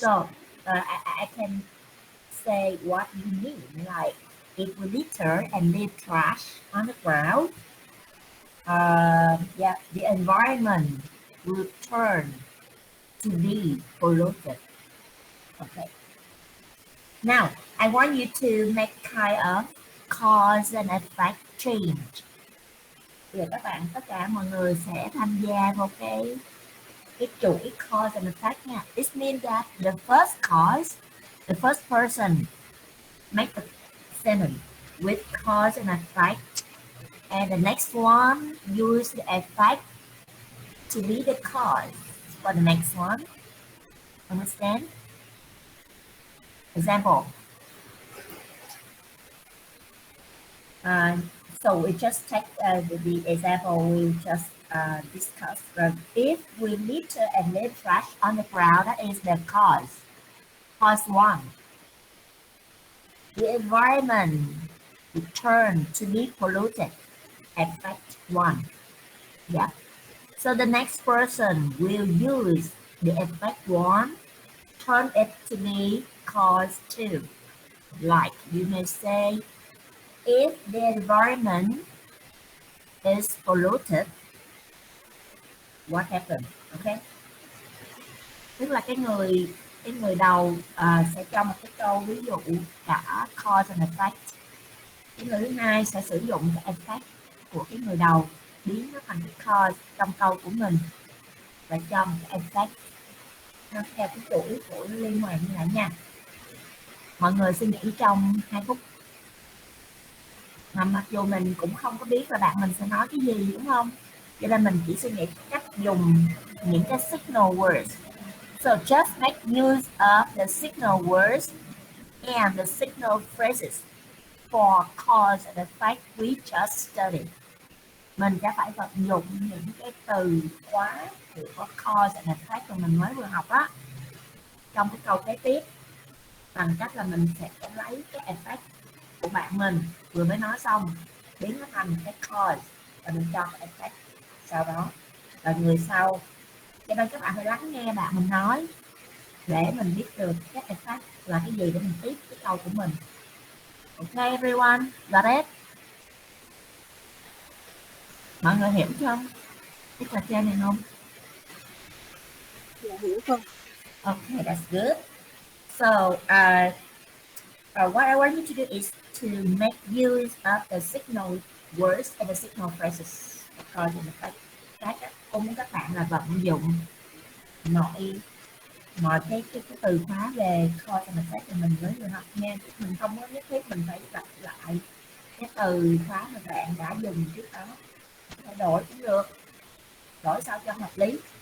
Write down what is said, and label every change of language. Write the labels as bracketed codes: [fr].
[en] So I can say what you mean, like if we litter and leave trash on the ground, the environment will turn to be polluted. Okay. Now I want you to make kind of cause and effect change. [vi] Bây giờ tất cả mọi người sẽ tham gia vào cái chuỗi [en] cause and effect [vi] nha. [en] It means that the first cause, the first person make a sentence with cause and effect, and the next one use the effect to be the cause for the next one. Understand? Example. So we just take the example we just discussed. If we litter and leave trash on the ground, that is the cause. Cause one. The environment will turn to be polluted. Effect one. Yeah. So the next person will use the effect one, turn it to be cause two. Like you may say, if the environment is polluted, what happened? Okay. [vi] Tức là cái người đầu sẽ cho một cái câu ví dụ cả [en] cause and effect. [vi] Cái người thứ hai sẽ sử dụng cái effect của cái người đầu biến nó thành cái cause trong câu của mình và cho một cái effect nó theo cái chuỗi của liên hoàn như vậy nha. Mọi người suy nghĩ trong 2 phút. Mà mặc dù mình cũng không có biết là bạn mình sẽ nói cái gì, đúng không? Cho nên mình chỉ suy nghĩ cách dùng những cái signal words. [en] So just make use of the signal words and the signal phrases for cause and effect we just studied. [vi] Mình sẽ phải vận dụng những cái từ khóa của [en] cause and effect [vi] mà mình mới vừa học đó trong cái câu kế tiếp bằng cách là mình sẽ lấy cái effect của bạn mình vừa mới nói xong, biến nó thành cái cause và mình cho cái effect sau đó, và người sau. Cho nên các bạn phải lắng nghe bạn mình nói để mình biết được cái effect là cái gì để mình tiếp cái câu của mình. [en] Okay everyone, got it? [vi] Mọi người hiểu không cái trò chơi này không? Dạ hiểu không? [en] Okay, that's good. So what I want you to do is to make use of the signal words and the signal phrases. Cause and effect. [vi] Cô muốn các bạn là vận dụng mọi cái từ khóa về [en] cause and effect [vi] của mình với người học nha. Mình không có nhất thiết mình phải lặp lại cái từ khóa mà bạn đã dùng trước đó, thay đổi cũng được, đổi sao cho hợp lý.